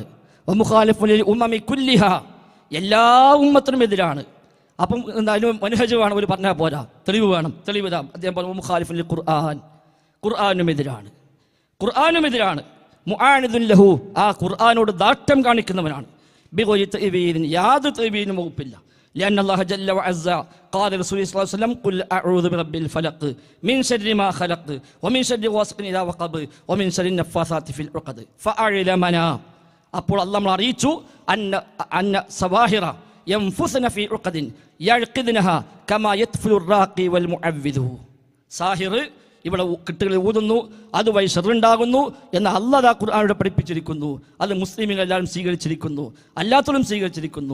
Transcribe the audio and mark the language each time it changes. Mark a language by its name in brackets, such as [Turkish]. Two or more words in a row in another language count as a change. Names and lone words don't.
[Arabic] مخالف للأمة كلها, [Malayalam] എല്ലാ ഉമ്മത്തിനും എതിരാണ്. അപ്പം എന്തായാലും മനഹജ് വേണം, ഒരു പറഞ്ഞാൽ പോരാ, തെളിവ് വേണം, തെളിവ് ഇതാ. അദ്ദേഹം പറഞ്ഞു [Arabic] مخالف للقرآن, [Malayalam] ഖുർആനും എതിരാണ്. [Arabic] معاند له, [Malayalam] ആ ഖുർആനോട് ദാഷ്ട്യം കാണിക്കുന്നവനാണ്. [Arabic] بغير تأويل, [Malayalam] യാതൊരു തഅ്വീലിനും വകുപ്പില്ല. [Arabic] لأن الله جل وعز قال رسول الله صلى الله عليه وسلم قل أعوذ برب الفلق من شر ما خلق ومن شر غاسق إذا وقب ومن شر النفاثات في العقد فأعلمنا, [Malayalam] അപ്പോൾ അല്ലാഹു നമ്മളെ അറിയിച്ചു [Arabic] أن السواحر ينفثن في عقد يعقدنها كما يتفل الراقي والمعوذ, [Malayalam] സാഹിർ ഇവിടെ കെട്ടുകളിൽ ഊതുന്നു, അതുവഴി ഷർറുണ്ടാകുന്നു എന്ന് അല്ലാഹു ഖുർആനിലൂടെ പഠിപ്പിച്ചിരിക്കുന്നു. അത് മുസ്ലിമീങ്ങൾ എല്ലാവരും സ്വീകരിച്ചിരിക്കുന്നു, അല്ലാത്തവരും സ്വീകരിച്ചിരിക്കുന്നു.